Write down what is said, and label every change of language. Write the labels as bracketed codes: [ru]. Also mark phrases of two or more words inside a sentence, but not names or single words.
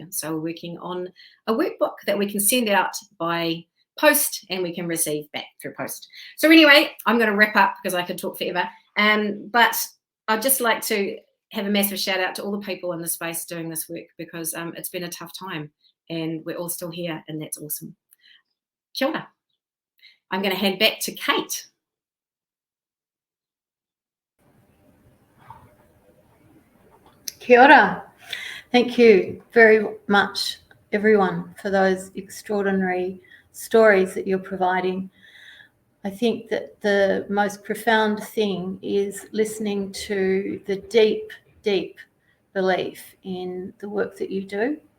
[en] So we're working on a workbook that we can send out by post and we can receive back through post. So anyway, I'm going to wrap up because I could talk forever. But I'd just like to have a massive shout out to all the people in the space doing this work because it's been a tough time and we're all still here and that's awesome. [mi] Kia ora. [en] I'm going to hand back to Kate. [mi] Kia ora. [en] Thank you very much, everyone, for those extraordinary stories that you're providing. I think that the most profound thing is listening to the deep, deep belief in the work that you do.